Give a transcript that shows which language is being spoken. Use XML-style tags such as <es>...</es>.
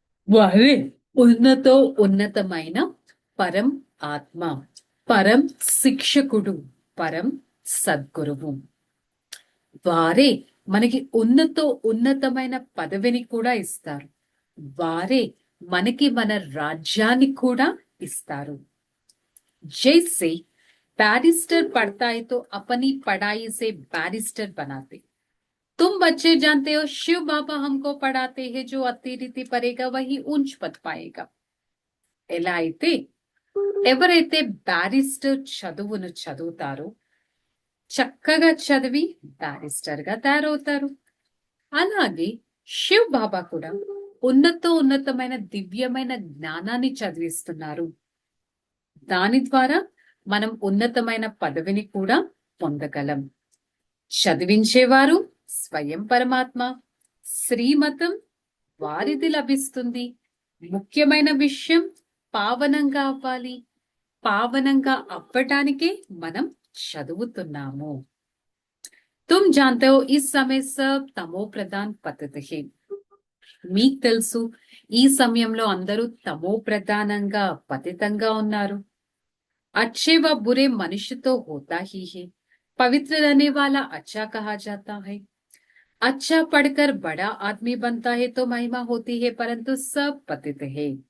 <te>వారే ఉన్నతో ఉన్నతమైన పరం ఆత్మ, పరం శిక్షకుడు, పరం సద్గురువు. వారే మనకి ఉన్నతో ఉన్నతమైన పదవిని కూడా ఇస్తారు. వారే మనకి మన రాజ్యాన్ని కూడా ఇస్తారు.</te> <hi>जैसे बैरिस्टर पढ़ता है तो अपनी पढ़ाई से बैरिस्टर बनाते. तुम बच्चे जानते हो शिव बाबा हमको पढ़ाते हैं, जो अतिरिति पढ़ेगा वही ऊंच पद पाएगा.</hi> <te>ఎలా అయితే ఎవరైతే బ్యారిస్టర్ చదువును చదువుతారో చక్కగా చదివి బ్యారిస్టర్ గా తయారవుతారు. అలాగే శివ్ బాబా కూడా ఉన్నతమైన దివ్యమైన జ్ఞానాన్ని చదివిస్తున్నారు. దాని ద్వారా మనం ఉన్నతమైన పదవిని కూడా పొందగలం. చదివించేవారు స్వయం పరమాత్మ, శ్రీమతం వారిది లభిస్తుంది. ముఖ్యమైన విషయం పావనంగా అవ్వాలి. పావనంగా అవ్వటానికే మనం చదువుతున్నాము.</te> <hi>తుమ్ జాంతే హో ఇస్ సమయ సబ్ తమో ప్రధాన్ పద్ధతి హే.</hi> <te>మీకు తెలుసు ఈ సమయంలో అందరూ తమో ప్రధానంగా పతితంగా ఉన్నారు.</te> <hi>अच्छे व बुरे मनुष्य तो होता ही है. पवित्र रहने वाला अच्छा कहा जाता है. अच्छा पढ़कर बड़ा आदमी बनता है तो महिमा होती है, परंतु सब पतित है.</hi>